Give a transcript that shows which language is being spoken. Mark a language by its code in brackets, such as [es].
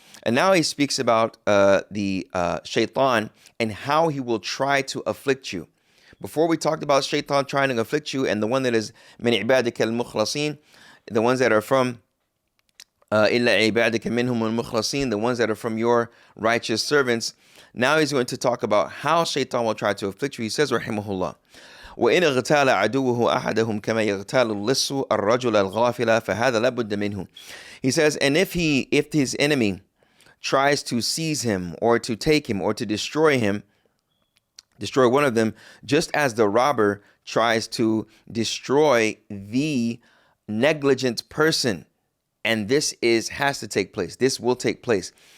[en] And now he speaks about the shaitan and how he will try to afflict you. Before we talked about shaitan trying to afflict you and the one that is min ibadika al-mukhlasin, the ones that are from illa ibadika minhum al-mukhlasin, the ones that are from your righteous servants. Now he's going to talk about how shaitan will try to afflict you. He says, [ar] rahimahullah, وإن اغتال عدوه أحدهم كما يغتال اللص الرجل الغافل فهذا لابد منه. [en] He says, and if his enemy tries to seize him or to take him or to destroy one of them, just as the robber tries to destroy the negligent person, and this has to take place. This will take place.